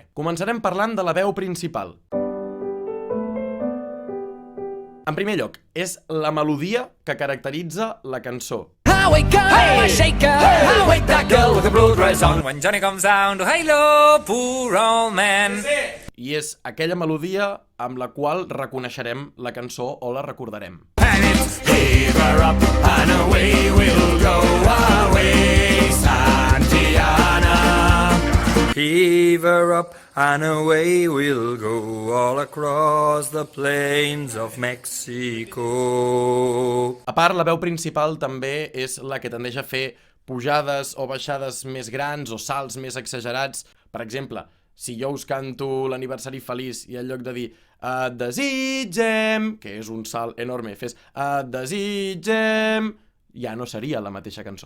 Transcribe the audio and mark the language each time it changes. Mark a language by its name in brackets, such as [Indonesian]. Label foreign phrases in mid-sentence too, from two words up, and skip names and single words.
[Catalan] Començarem parlant de la veu principal. En primer lloc, és la melodia que caracteritza la cançó. I és aquella melodia amb la qual reconeixerem la cançó o la recordarem. [English] Give her up and away we'll go away, Santiana. Heave her up and away we'll go all across the plains of Mexico. [Catalan] A part, la veu principal també és la que tendeix a fer pujades o baixades més grans o salts més exagerats. Per exemple, si jo us canto l'aniversari feliç i en lloc de dir et desitgem, que és un salt enorme, fes et desitgem, ja no seria la mateixa cançó.